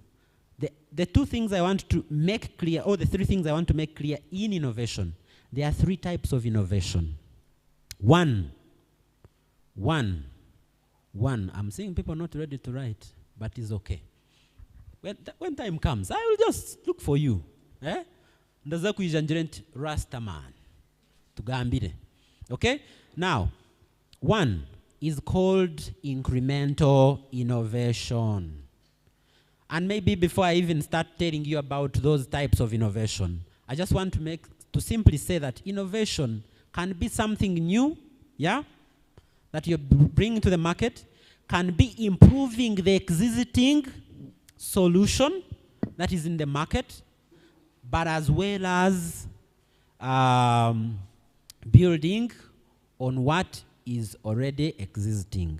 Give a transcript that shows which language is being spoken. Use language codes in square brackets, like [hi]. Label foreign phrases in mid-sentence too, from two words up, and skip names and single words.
[en] The two things I want to make clear, or the three things I want to make clear in innovation, there are three types of innovation. One, I'm seeing people not ready to write, but it's okay. When time comes, I will just look for you. [nyn] Ndaza kuijanjirent Rastaman. Tugambire. [en] Okay? Now, one is called incremental innovation. And maybe before I even start telling you about those types of innovation, I just want to simply say that innovation can be something new, yeah, that you bring to the market, can be improving the existing solution that is in the market, but as well as building on what is already existing.